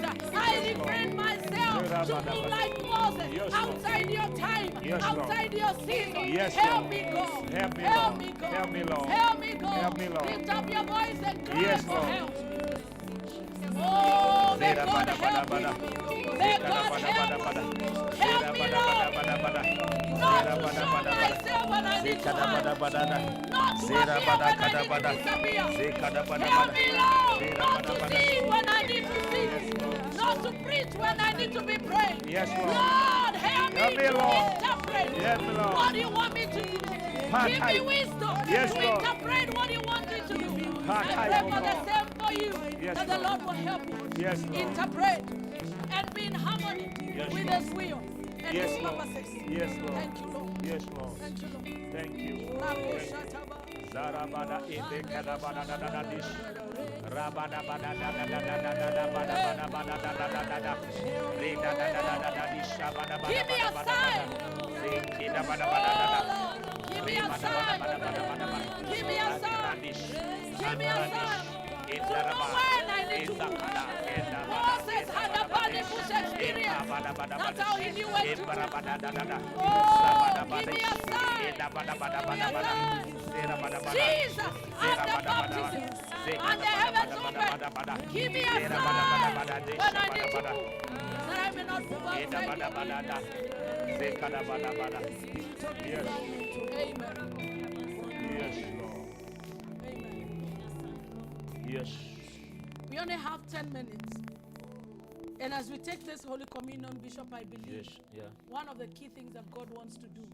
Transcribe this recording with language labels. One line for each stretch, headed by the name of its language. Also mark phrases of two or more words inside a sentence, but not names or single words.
English: I refrain myself to move like Moses Yes, Lord. outside your time, Yes, Lord. outside your season. Yes, Help Lord. me, God. Help me, Help Lord. me, God. Help me, Lord. Help me, God. Help me, Lord. Lift up your voice and cry Yes, for Lord. help. Oh, may Zera God bada bada help me. bada. May Zera God bada help bada bada. me. Zera Help me, bada Lord. bada bada. Not Zera to bada show bada bada. myself when I need to Zekada bada hide. bada da. Not to Zera appear bada when I kada need to bada. disappear. Zekada bada Help bada. me, Lord, Zera not bada to bada. sing when I need to sing. Yes, Lord. Not to preach when I need to be praying. Yes, Lord. Lord, help me Help me, to Lord. interpret Help me, Lord. what you want me to do. Give me wisdom Yes, to Lord. interpret what you want me to do. Part I time, pray oh for the God. same for you, Yes, that the Lord. Lord will help you Yes, Lord. interpret and be in harmony Yes, with Lord. His will and Yes, His Lord. purposes. Yes, Lord. Thank you, Lord. Yes, Lord. Thank you, Lord. Thank you. Rabo Thank you. Shataba. Zarabada ebekada bada da da da dish. Rabada bada da da da da da da da bada bada bada da da da da da. Reda da da da da da dish. Bada bada Give me bada a bada sign. bada. Zekida bada bada da da. Oh, Lord, give me a Bada sign. bada bada bada bada. Give me a sign. Andradish. Give me a sign. To know Indaraba. when I need to move. Ezakada. Enda bada. Moses had a burning bush experience. Bada bada That's bada. how he knew when to Bada move. bada da da da. Oh, give me a sign. Eda bada bada Give me bada a bada. sign. Zera bada bada. Jesus, Zera at the bada bada bada. baptism, Zeka and the bada heavens bada bada bada. open. Give me a Zera bada bada bada. sign Desha when I bada need to bada. move, that I may not move Eda outside bada your bada will. da. Zeka da bada bada. Yes. Amen. Yes, Lord. Amen. Yes. We only have 10 minutes. And as we take this Holy Communion, Bishop, I believe Yes. Yeah. one of the key things that God wants to do